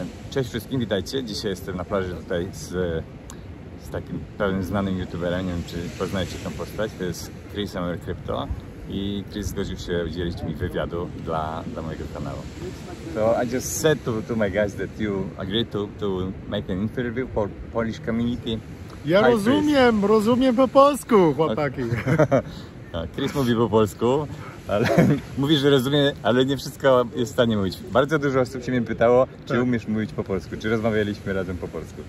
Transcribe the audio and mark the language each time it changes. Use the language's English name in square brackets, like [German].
[Polish] Cześć wszystkim, witajcie. Dzisiaj jestem na plaży tutaj z takim pewnym znanym youtuberem, nie wiem czy poznajecie tą postać, to jest Chris Crypto i Chris zgodził się udzielić mi wywiadu dla mojego kanału. [English] So I just said to my guys that you agreed to make an interview for Polish community. [Polish] Ja rozumiem po polsku, chłopaki. Chris mówi po polsku, ale mówi, że rozumie, ale nie wszystko jest w stanie mówić. Bardzo dużo osób się mnie pytało, czy umiesz mówić po polsku, czy rozmawialiśmy razem po polsku.